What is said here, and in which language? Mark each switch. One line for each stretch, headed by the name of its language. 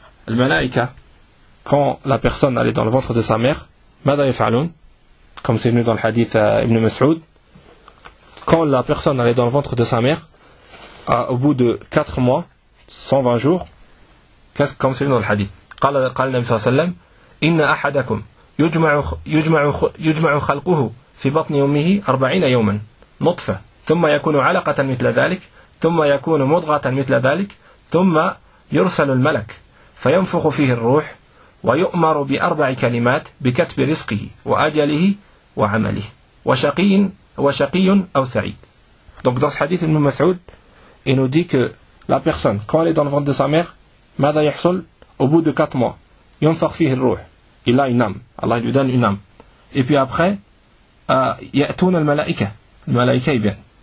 French: Le malaïka, quand la personne allait dans le ventre de sa mère,
Arabic: ماذا يفعلون?
French: Comme c'est venu dans le hadith Ibn Mas'ud, quand la personne allait dans le ventre de sa mère, au bout de 4 mois, 120 jours, qu'est-ce comme c'est venu dans le hadith?
Arabic: قال النبي صلى الله عليه وسلم, إن أحدكم يجمع خلقه في بطن أمه 40 يوما نطفة. ثم يكون علقة مثل ذلك ثم يكون مضغة مثل ذلك ثم يرسل الملك فينفخ فيه الروح ويؤمر بأربع كلمات بكتب رزقه وأجله وعمله وشقي أو سعيد.
French: Donc dans ce hadith Ibn Mas'ud, il nous dit que la personne, quand elle est dans le ventre de sa mère,
Arabic: ماذا يحصل?
French: Au bout de 4 mois,
Arabic: ينفخ فيه الروح.
French: Il a une âme. Allah lui donne une âme. Et puis après,
Arabic: يأتون الملائكة.
French: Le malaïka, il vient.